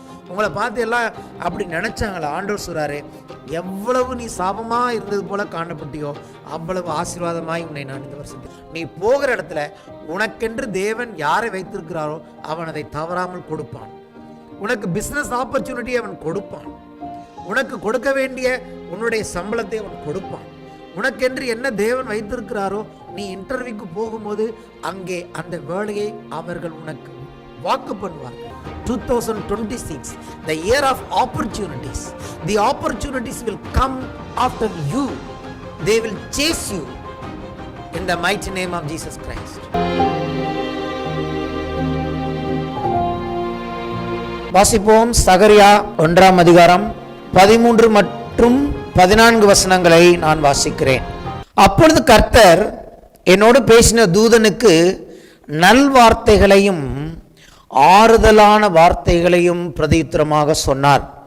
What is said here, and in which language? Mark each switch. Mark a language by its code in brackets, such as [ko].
[ta] உங்களை பார்த்து எல்லாம் அப்படி நினைச்சாங்களா? ஆண்டவர் சொல்றாரு, எவ்வளவு நீ சாபமா இருந்தது போல காணப்பட்டியோ அவ்வளவு ஆசீர்வாதமாய் உன்னை நான் இந்த வருஷம் நீ போகிற இடத்துல உனக்கென்று தேவன் யாரை வைத்திருக்கிறாரோ அவன் அதை தவறாமல் கொடுப்பான். உனக்கு பிசினஸ் ஆப்பர்ச்சுனிட்டி அவன் கொடுப்பான். உனக்கு கொடுக்க வேண்டிய உன்னுடைய சம்பளத்தை அவன் கொடுப்பான். உனக்கென்று என்ன தேவன் வைத்திருக்கிறாரோ நீ இன்டர்வியூக்கு போகும்போது அங்கே அந்த வேலையை அவர்கள் உனக்கு வாக்கு பண்ணுவார்கள். [en] 2026, the year of opportunities. The opportunities will come after you. They will chase you in the mighty name of Jesus Christ. [ta] வாசிப்போம். சகரியா 1ஆம் அதிகாரம் 13 மற்றும் 14 வசனங்களை நான் வாசிக்கிறேன். அப்பொழுது கர்த்தர் என்னோடு பேசின தூதனுக்கு நல்வார்த்தைகளையும் ஆறுதலான வார்த்தைகளையும் பிரதியுத்தரமாக சொன்னார்.